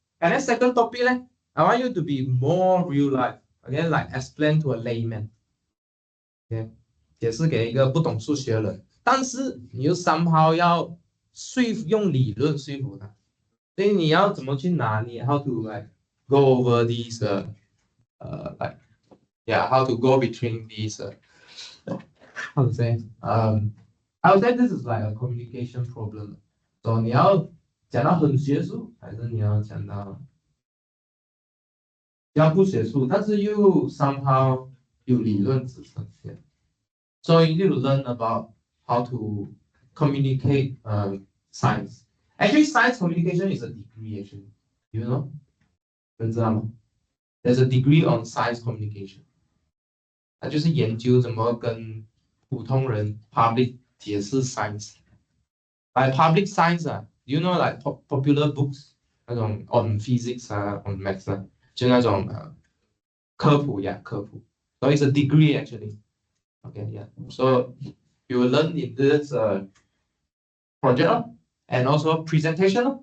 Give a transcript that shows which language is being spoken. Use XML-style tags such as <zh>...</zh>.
<en>And then second topic, I want you to be more real life, okay, like explain to a layman, okay,</en> <zh>解释给一个不懂数学的人，但是你又</zh> <en>somehow</en> <zh>要用理论说服他，所以你要怎么去拿捏</zh> <en>how to like go over these how to go between these how to say I would say this is like a communication problem. So</en> <zh>你要讲到很学术，还是你要讲到不学术，但是又 somehow 有理论支撑。</zh> <en>So you need to learn about how to communicate science. Actually, science communication is a degree. Actually, you know,</en> <zh>你知道吗？</zh> <en>There's a degree on science communication.</en> <zh>它就是研究怎么跟普通人 public 解释 science.</zh> <en>Like public science you know like popular books 那种 on physics on maths</en> <zh>就那种科普。</zh> <en>So it's a degree actually. Okay, yeah. So you will learn in this project and also presentation.</en>